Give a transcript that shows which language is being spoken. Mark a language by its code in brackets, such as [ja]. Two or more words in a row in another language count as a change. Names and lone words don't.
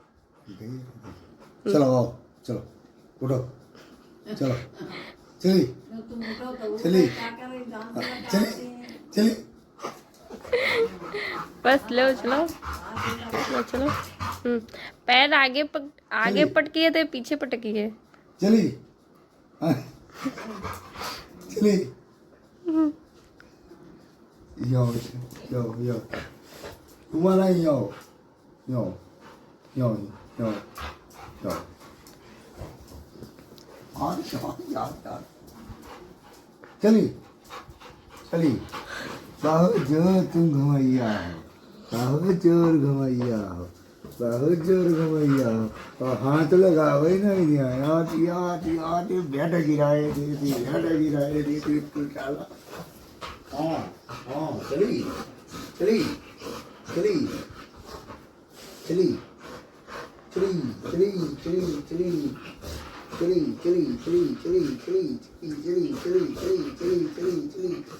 [hi] चलो आओ चलो उठो चलो चली चली चली चली बस लो चलो लो चलो। पैर आगे पटकी है तो पीछे पटकी है। चली हाँ, चली यो यो यो तुम्हारा यो यो यो यो यो यार चली चली बहुत जोर तुम घुमैया हो बहुत जोर घुमैया हो बहुत जोर घुमैया हो और हाथ लगाओ ही नहीं यार यार यार बैठ गिराए देती बैठ गिराए देती तू चला हाँ हाँ चली चली चली चली चली चली चली चली चली चली चली चली चली चली चली चली चली चली चली